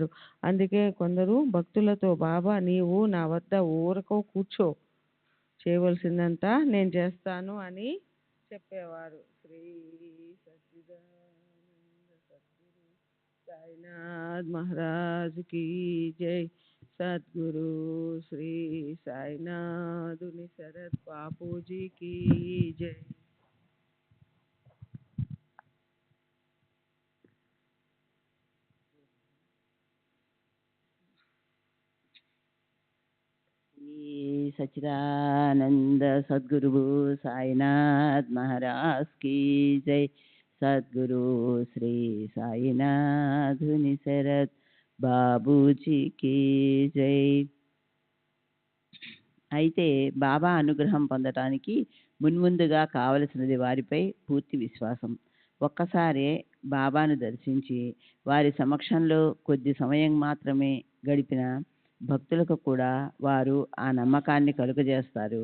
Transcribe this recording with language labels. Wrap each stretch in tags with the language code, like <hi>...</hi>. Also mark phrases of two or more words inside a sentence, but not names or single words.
<te>అందుకే కొందరు భక్తులతో, బాబా నీవు నా వద్ద ఊరకో కూర్చో, చేయవలసిందంతా నేను చేస్తాను అని చెప్పేవారు.</te> <hi>श्री सच्चिदानंद सद्गुरु साईनाथ महाराज की जय. सद्गुरु श्री साईनाथुनि शरत बापूजी की जय. श्री सच्चिदानंद सद्गुरु साईनाथ महाराज की जय. सद्गुरु श्री साईनाथ शरद बाबूजी की जय.</hi> <te>అయితే బాబా అనుగ్రహం పొందటానికి మున్ముందుగా కావలసినది వారిపై పూర్తి విశ్వాసం. ఒక్కసారి బాబాను దర్శించి వారి సమక్షంలో కొద్ది సమయం మాత్రమే గడిపిన భక్తులకు కూడా వారు ఆ నమ్మకాన్ని కలుగజేస్తారు.</te>